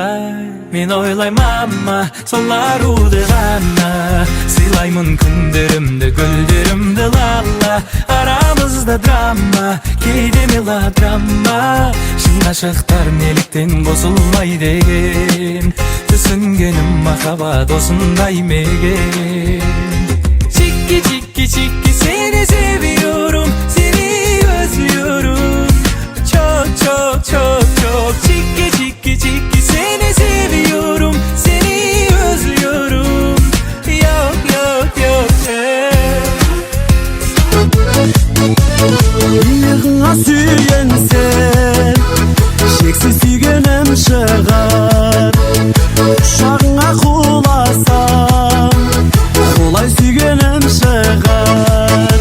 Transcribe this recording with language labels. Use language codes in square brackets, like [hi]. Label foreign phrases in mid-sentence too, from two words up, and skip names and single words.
[kk] Мен ойлаймама сол аруды ғана, сыйлаймын күндерімді, гүлдерімді лала. Арамызда драма, кейде мелодрама, шын ғашықтар неліктен қосылмай деген. Түсінгенім махаббат осындай мекен. [tr] Çiki çiki çiki seni seviyorum, seni özlüyorum. Çok çok çok çok çiki çiki çiki seni seviyorum, seni özlüyorum. Yok yok yok [kk] Иығыңа сүйенсем, шексіз сүйгенім шығар. Құшағыңа құласам, құлай сүйгенім шығар.